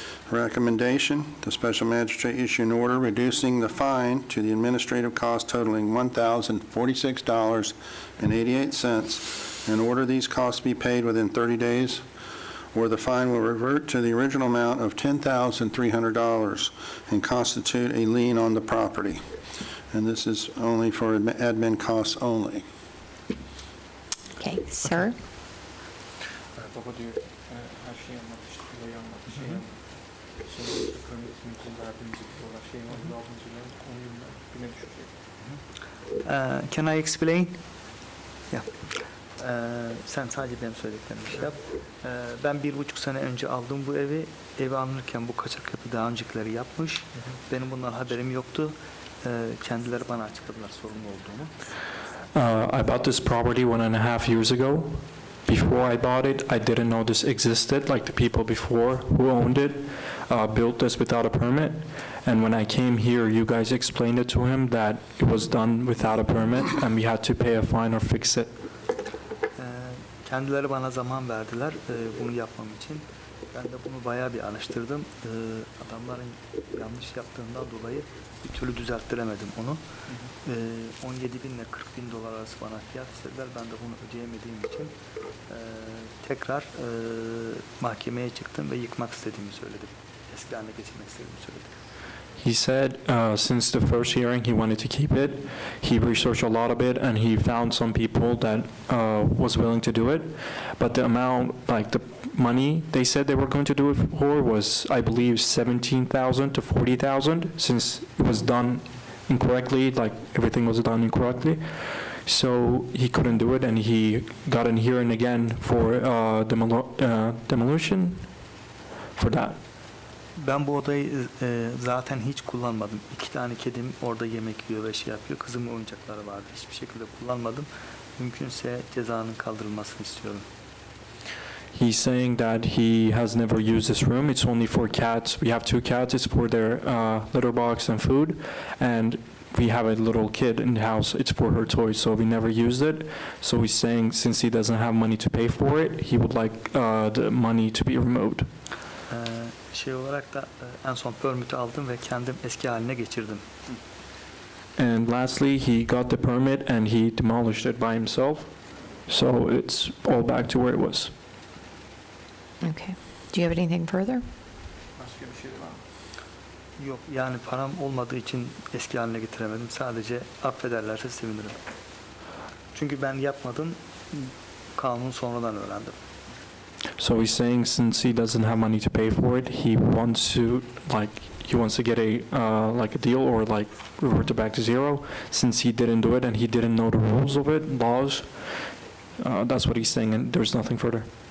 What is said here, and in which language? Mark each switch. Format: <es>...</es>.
<en>Recommendation, the special magistrate issue an order reducing the fine to the administrative cost totaling $1,046.88, and order these costs be paid within 30 days, or the fine will revert to the original amount of $10,300 and constitute a lien on the property. And this is only for admin costs only. Okay, sir?</en> <tr>Baba diyor her şeyi anlatmıştı, olayı anlattı, şeyi anlattı. Sonra işte permitimizi verdiğimizi diyorlar, şeyi aldığımızı diyorlar, 10 yılda güne düşecek.</tr> <en>Can I explain? Yeah.</en> <tr>Sen sadece benim söylediklerimi şey yap. Ben 1,5 sene önce aldım bu evi. Evi alınırken bu kaçak yapı daha öncekileri yapmış. Benim bundan haberim yoktu. Kendileri bana açıkladılar sorumlu olduğunu.</tr> <en>I bought this property 1.5 years ago before I bought it, I didn't know this existed, like the people before who owned it built this without a permit. And when I came here, you guys explained it to him that it was done without a permit and we had to pay a fine or fix it.</en> <tr>Kendileri bana zaman verdiler bunu yapmam için. Ben de bunu bayağı bir araştırdım. Adamların yanlış yaptığından dolayı bir türlü düzelttiremedim onu. 17 bin ile 40 bin dolar arası bana fiyat istediler. Ben de bunu ödeyemediğim için tekrar mahkemeye çıktım ve yıkmak istediğimi söyledim. Eski haline getirmek istediğimi söyledim.</tr> <en>He said since the first hearing he wanted to keep it. He researched a lot of it and he found some people that was willing to do it. But the amount, like the money they said they were going to do it for was, I believe, $17,000 to $40,000 since it was done incorrectly, like everything was done incorrectly. So he couldn't do it and he got in hearing again for demolition for that.</en> <tr>Ben bu odayı zaten hiç kullanmadım. 2 tane kedim orada yemek yiyor ve şey yapıyor. Kızımın oyuncakları vardı. Hiçbir şekilde kullanmadım. Mümkünse cezanın kaldırılmasını istiyorum.</tr> <en>He's saying that he has never used this room. It's only for cats. We have 2 cats. It's for their litter box and food. And we have a little kid in the house. It's for her toys, so we never used it. So he's saying since he doesn't have money to pay for it, he would like the money to be removed.</en> <tr>Şey olarak da en son permit'i aldım ve kendim eski haline geçirdim.</tr> <en>And lastly, he got the permit and he demolished it by himself. So it's all back to where it was. Okay. Do you have anything further?</en> <tr>Başka bir şey var mı? Yok, yani param olmadığı için eski haline getiremedim. Sadece affederlerse sevinirim. Çünkü ben yapmadım, kanunu sonradan öğrendim.</tr> <en>So he's saying since he doesn't have money to pay for it, he wants to get a deal or like revert it back to zero since he didn't do it and he didn't know the rules of it, laws. That's what he's saying, and there's nothing further.</en>